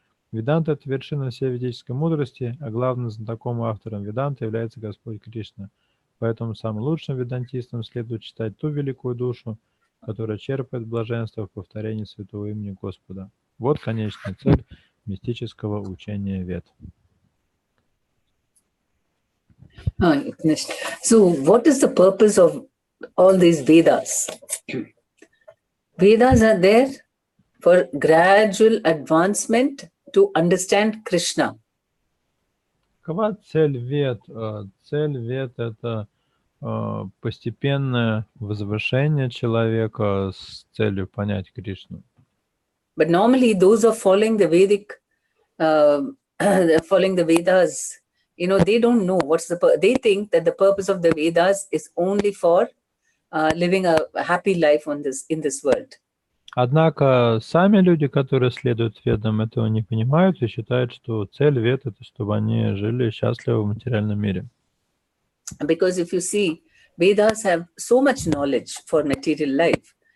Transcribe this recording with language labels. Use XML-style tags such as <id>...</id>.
<ru>Веданта – это вершина всей ведической мудрости, а главным знатоком и автором Веданты является Господь Кришна. Поэтому самым лучшим ведантистам следует читать ту великую душу, которая черпает блаженство в повторении святого имени Господа. Вот конечная цель мистического учения Вед.</ru> <en>So, what is the purpose of all these Vedas? Vedas are there for gradual advancement to understand Krishna.</en> <ru>Какова цель Вед? Цель Вед – это постепенное возвышение человека с целью понять Кришну.</ru> <en>But normally those are following the Vedic, following the Vedas, they don't know they think that the purpose of the Vedas is only for living a happy life in this world.</en> <ru>Однако сами люди, которые следуют ведам, этого не понимают и считают, что цель вед — это чтобы они жили счастливо в материальном мире.</ru> <en>Because if you see, Vedas have so much knowledge for material life.</en>